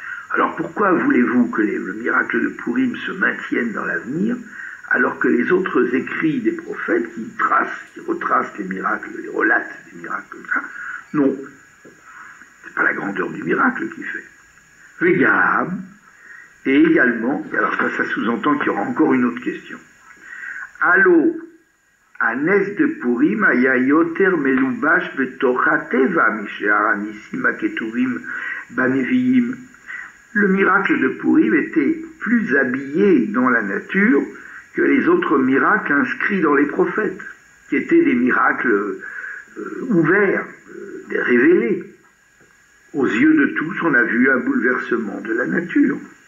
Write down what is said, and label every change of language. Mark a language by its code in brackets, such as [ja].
[fr] Alors pourquoi voulez-vous que le miracle de Purim se maintienne dans l'avenir, alors que les autres écrits des prophètes qui retracent les miracles, les relatent des miracles comme ça, non, c'est pas la grandeur du miracle qui fait. [he] Vegam, [fr] et également, alors ça sous-entend qu'il y aura encore une autre question. Allo [he] הנס דפורים היה יותר מלובש בתוך הטבע משאר הניסים הכתובים בנביאים. [fr] Le miracle de Purim était plus habillé dans la nature que les autres miracles inscrits dans les prophètes, qui étaient des miracles ouverts, révélés. Aux yeux de tous, on a vu un bouleversement de la nature.